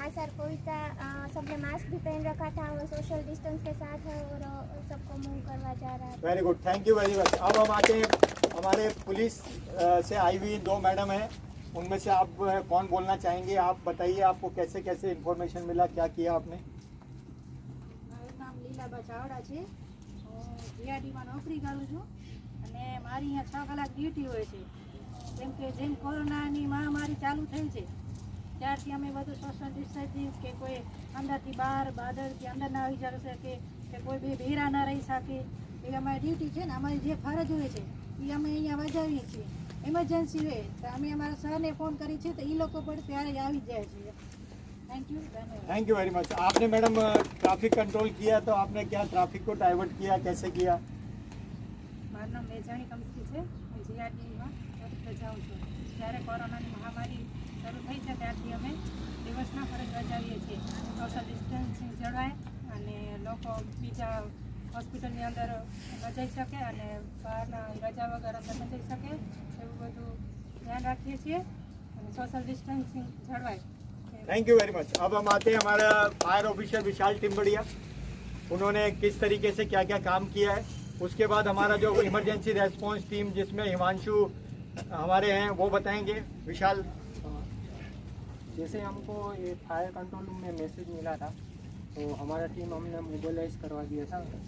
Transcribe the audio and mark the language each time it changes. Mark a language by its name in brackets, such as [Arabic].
[Hindi] हाँ sir, Covid का सबने मास्क भी पहन रखा था और सोशल डिस्टेंस के साथ है और सबको मूव करवा जा रहा है। [English] Very good, thank you very much. [Hindi] अब हम आते हैं हमारे पुलिस से आई हुई 2 मैडम हैं, उनमें से आप कौन बोलना चाहेंगे? आप बताइए, आपको कैसे कैसे इन्फॉर्मेशन मिला, क्या किया आपने? [Gujarati] મારું નામ લીલાબા ચાવડા છે, હું જીઆરડીમાં નોકરી કરું છું અને મારી અહીંયા 6 કલાક ડ્યુટી હોય છે। કેમ કે જેમ કોરોનાની મહામારી ચાલુ થઈ છે ત્યારથી અમે બધું સોશિયલ ડિસ્ટન્સિંગ કે કોઈ અંદરથી બહાર બાદરથી અંદર ના આવી શકે કે કોઈ બી ભેરા ના રહી શકે, એ અમારી ડ્યુટી છે ને, અમારી જે ફરજ હોય છે એ અમે અહીંયા બજાવીએ છીએ। ઇમરજન્સી હોય તો અમે અમારા સરને ફોન કરીએ છીએ તો એ લોકો પણ ત્યારે આવી જાય છે। [English] thank you, [Hindi] धन्यवाद। [English] Thank you very much. [Hindi] आपने मैडम ट्रैफिक कंट्रोल किया, तो आपने क्या ट्रैफिक को डाइवर्ट किया, कैसे किया? [Gujarati] મારું નામ મેજાણી કંપની છે, હું જીઆરડીમાં ફરજ જાઉં છું। જ્યારે કોરોનાની મહામારી શરૂ થઈ છે ત્યારથી અમે દિવસના ફરજ બજાવીએ છીએ। સોશિયલ ડિસ્ટન્સિંગ જળવાય અને લોકો બીજા હોસ્પિટલની અંદર ન જઈ શકે અને બહારના રજા વગર અંદર ન જઈ શકે એવું બધું ધ્યાન રાખીએ છીએ અને સોશિયલ ડિસ્ટન્સિંગ જળવાય। [English] Thank you very much. [Hindi] अब हम आते हैं हमारा फायर ऑफिसर विशाल टिम्बड़िया, उन्होंने किस तरीके से क्या क्या काम किया है। उसके बाद हमारा जो इमरजेंसी रेस्पॉन्स टीम जिसमें हिमांशु हमारे हैं वो बताएंगे। विशाल, जैसे हमको ये फायर कंट्रोल रूम में मैसेज मिला था तो हमारा टीम हमने मोबिलाइज करवा दिया था।